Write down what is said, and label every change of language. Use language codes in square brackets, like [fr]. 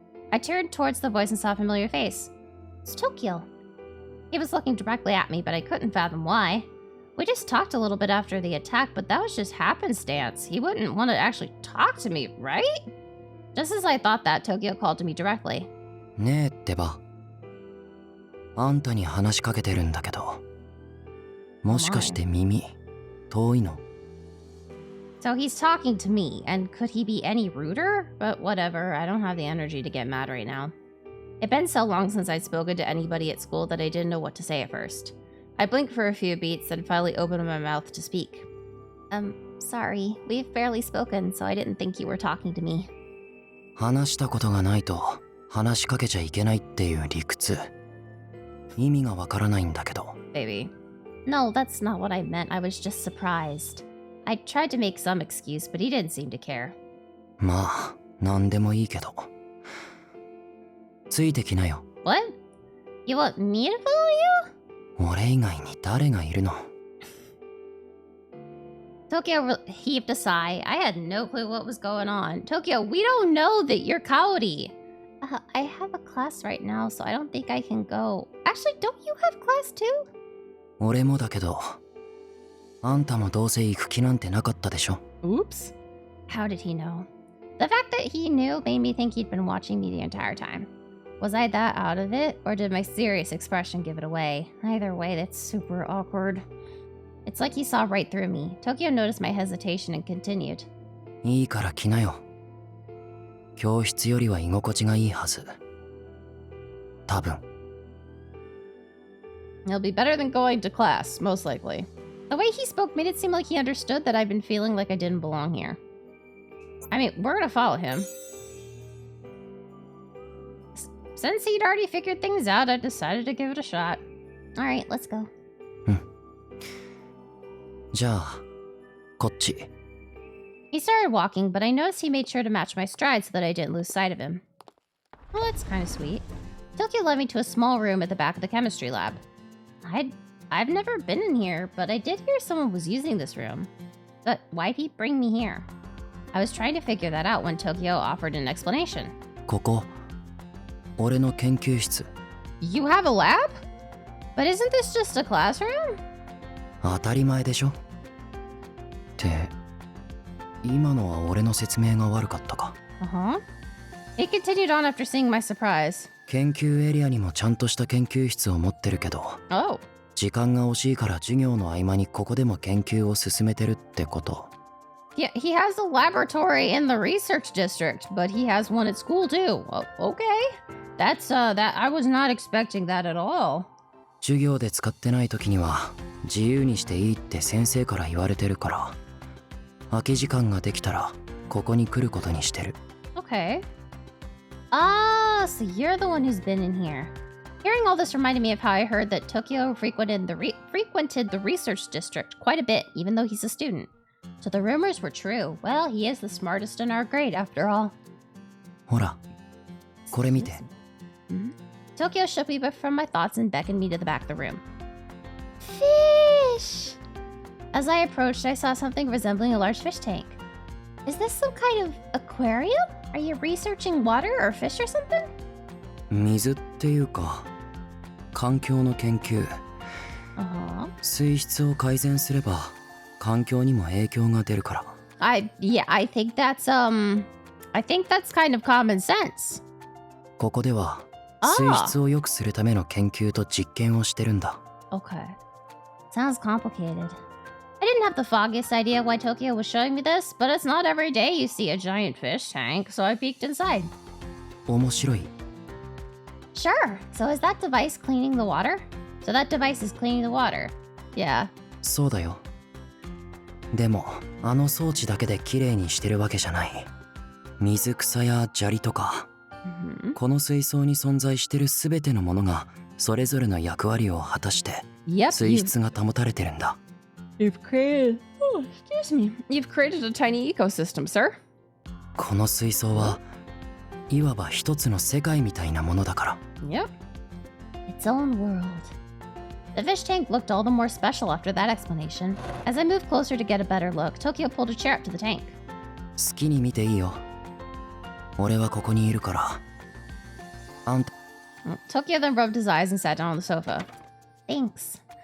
[en] I turned towards the voice and saw a familiar face. It's Tokio. He was looking directly at me, but I couldn't fathom why. We just talked a little bit after the attack, but that was just happenstance. He wouldn't want to actually talk to me, right? Just as I thought that, Tokio called to me directly. [ja] ねえってば。あんたに話しかけてるんだけど。もしかして耳遠いの？ [en] So he's talking to me, and could he be any ruder? But whatever, I don't have the energy to get mad right now. It'd been so long since I'd spoken to anybody at school that I didn't know what to say at first. I blinked for a few beats, then finally opened my mouth to speak. Sorry, we've barely spoken, so I didn't think you were talking to me. [ja] 話したことがないと話しかけちゃいけないっていう理屈。意味がわからないんだけど。 [en] Baby. No, that's not what I meant. I was just surprised. I tried to make some excuse, but he didn't seem to care. [ja] まあ、なんでもいいけど。ついてきなよ。 [en] What? You want me to follow you? [ja] 俺以外に誰がいるの？ [en] Tokio heaved a sigh. I had no clue what was going on. Tokio, we don't know that you're Kaori. I have a class right now, so I don't think I can go. Actually, don't you have class too? [ja] 俺もだけど、あんたもどうせ行く気なんてなかったでしょ。 [en] Oops. How did he know? The fact that he knew made me think he'd been watching me the entire time. Was I that out of it, or did my serious expression give it away? Either way, that's super awkward. It's like he saw right through me. Tokio noticed my hesitation and continued. [ja] いいから来なよ。教室よりは居心地がいいはず。多分。 [en] It'll be better than going to class, most likely. The way he spoke made it seem like he understood that I'd been feeling like I didn't belong here. I mean, we're gonna follow him. Since he'd already figured things out, I decided to give it a shot. Alright, let's go. [ja] じゃあ、こっち。 [en] He started walking, but I noticed he made sure to match my stride so that I didn't lose sight of him. Well, that's kind of sweet. Tokio led me to a small room at the back of the chemistry lab. I've never been in here, but I did hear someone was using this room. But why'd he bring me here? I was trying to figure that out when Tokio offered an explanation. [ja] ここ、俺の研究室。 [en] You have a lab? But isn't this just a classroom? [ja] 当たり前でしょ。って、今のは俺の説明が悪かったか。 [en] Uh-huh. He continued on after seeing my surprise. [ja] 研究エリアにもちゃんとした研究室を持ってるけど、 [en] Oh. [ja] 時間が惜しいから授業の合間にここでも研究を進めてるってこと。 [en] Yeah, he has a laboratory in the research district, but he has one at school too. Oh, okay. That's that I was not expecting that at all. [ja] 授業で使ってない時には自由にしていいって先生から言われてるから、空き時間ができたらここに来ることにしてる。 [en] Okay. Ah, so you're the one who's been in here. Hearing all this reminded me of how I heard that Tokio frequented the research district quite a bit, even though he's a student. So the rumors were true. Well, he is the smartest in our grade, after all. [ja] ほら、これ見て。 [en] Tokio shook me from my thoughts and beckoned me to the back of the room. Fish! As I approached, I saw something resembling a large fish tank. Is this some kind of aquarium? Are you researching water or fish or something? [ja] 水っていうか、環境の研究。水質を改善すれば環境にも影響が出るから。 [en] I think that's kind of common sense. [ja] ここでは水質を良くするための研究と実験をしてるんだ。 [en] Okay. Sounds complicated. I didn't have the foggiest idea why Tokyo was showing me this, but it's not every day you see a giant fish tank, so I peeked inside. [ja] 面白い。 [en] Sure. So is that device cleaning the water? So that device is cleaning the water. Yeah. [ja] そうだよ。でも、あの装置だけできれいにしてるわけじゃない。水草や砂利とか、この水槽に存在してるすべてのものがそれぞれの役割を果たして、水質が保たれてるんだ。 [en] You've created a tiny ecosystem, sir. [ja] この水槽はいわば一つの世界みたいなものだから。 [en] Yep. Its own world. The fish tank looked all the more special after that explanation. As I moved closer to get a better look, Tokyo pulled a chair up to the tank. [ja] 好きに見ていいよ。俺はここにいるから。あんた。 [en] Tokyo then rubbed his eyes and sat down on the sofa. Thanks.